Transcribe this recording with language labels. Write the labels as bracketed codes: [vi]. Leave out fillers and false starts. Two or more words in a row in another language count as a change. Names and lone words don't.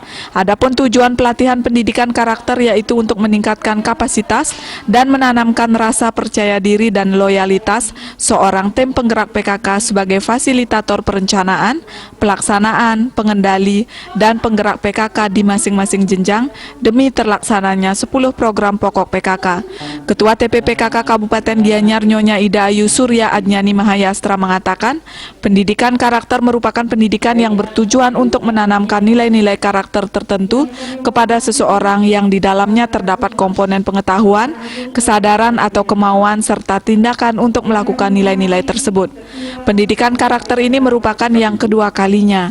[id] Adapun tujuan pelatihan pendidikan karakter yaitu untuk meningkatkan kapasitas dan menanamkan rasa percaya diri dan loyalitas seorang tim penggerak PKK sebagai fasilitator perencanaan, pelaksanaan, pengendali, dan penggerak PKK di masing-masing jenjang demi terlaksananya 10 program pokok PKK. Ketua TPPKK Kabupaten Gianyar Nyonya Ida Ayu Surya Adnyani Mahayastra mengatakan, pendidikan karakter merupakan pendidikan yang bertujuan untuk menanamkan nilai-nilai karakter tertentu kepada seseorang yang di dalamnya terdapat komponen pengetahuan, kesadaran atau kemauan, serta tindakan untuk melakukan nilai-nilai tersebut. Pendidikan karakter ini merupakan yang kedua kalinya.